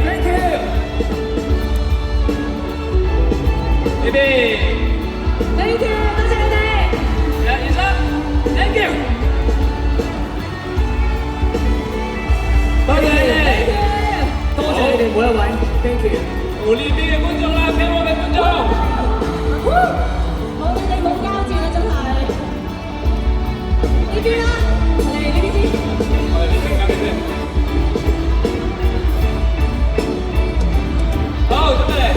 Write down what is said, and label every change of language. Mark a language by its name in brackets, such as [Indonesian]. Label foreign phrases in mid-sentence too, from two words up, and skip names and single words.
[Cantonese] 呢邊。 [English] Thank you， [Cantonese] 多謝你哋。一、二、三 ， [English] Thank you。 [Cantonese] 多謝你哋，多謝你哋每一位 ， [English] thank you。 [Cantonese] 到呢邊嘅觀眾啦，俾我哋觀眾。我哋冇交戰啦，真係。呢邊啦，嚟呢邊先。我哋呢邊交嘅先。好，準備嚟。